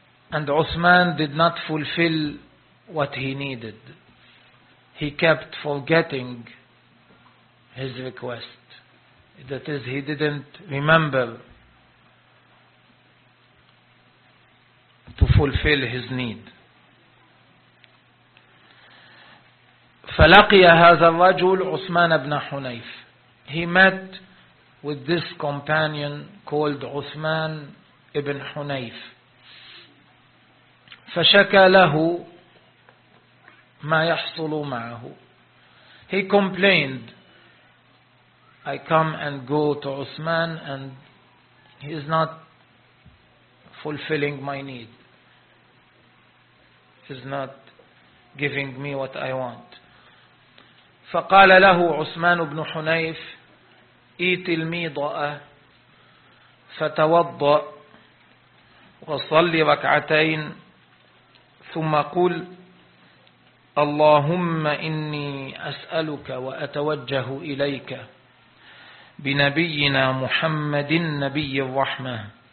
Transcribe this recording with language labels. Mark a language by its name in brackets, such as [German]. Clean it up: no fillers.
[English] And Uthman did not fulfill what he needed. He kept forgetting his request. That is, he didn't remember to fulfill his need. [Arabic] فلقي هذا الرجل عثمان بن حنيف. [English] He met with this companion called Uthman ibn Hunayf. [Arabic] فشكى له ما يحصل معه. [English] He complained, I come and go to Uthman and he is not fulfilling my need. He is not giving me what I want. [Arabic] فقال له عثمان بن حنيف إيت الميضاء فتوضأ وصلي ركعتين ثم قل اللهم إني أسألك وأتوجه إليك بنبينا محمد النبي الرحمة.